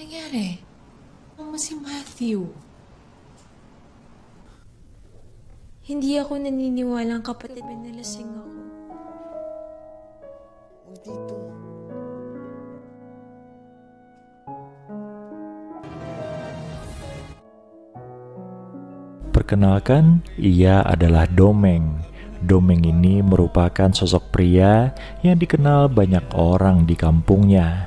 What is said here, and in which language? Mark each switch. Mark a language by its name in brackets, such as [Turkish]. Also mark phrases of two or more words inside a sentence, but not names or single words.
[Filipino] nangyari sama si Matthew? Hindi ako naniniwalang kapatid mo nalasing ako. Dito. [Indonesian] Perkenalkan, ia adalah Domeng. Domeng ini merupakan sosok pria yang dikenal banyak orang di kampungnya.